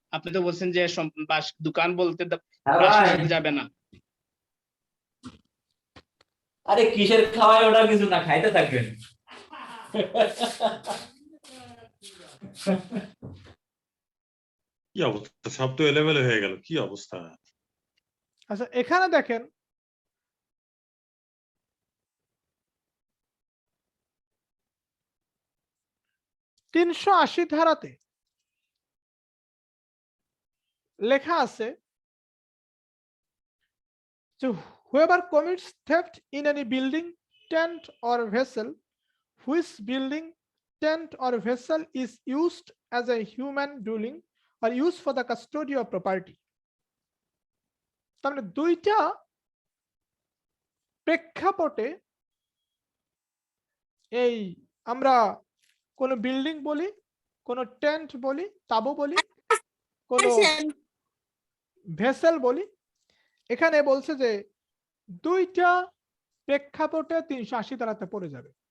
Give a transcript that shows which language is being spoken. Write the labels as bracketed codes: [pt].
[bn] আপনি তো বলছেন যে বাস দোকান বলতে যাবে না। আরে কিসের খাওয়ায় ওটা কিছু না, খাইতে থাকবেন। কি অবস্থা, সব তো এলোমেলো হয়ে গেল, কি অবস্থা। আচ্ছা এখানে দেখেন তিনশো 80 ধারাতে লেখা আছে যে [en] whoever commits theft in any building, tent or vessel which building, tent or vessel is used as a human dwelling or used for the custody of property। [bn] তার মানে দুইটা প্রেক্ষাপটে এই আমরা কোন বিল্ডিং বলি, কোন টেন্ট বলি, তাঁবু বলি, কোনো ভেসেল বলি, এখানে বলছে যে দুইটা প্রেক্ষাপটে 380 ধারাতে পড়ে যাবে।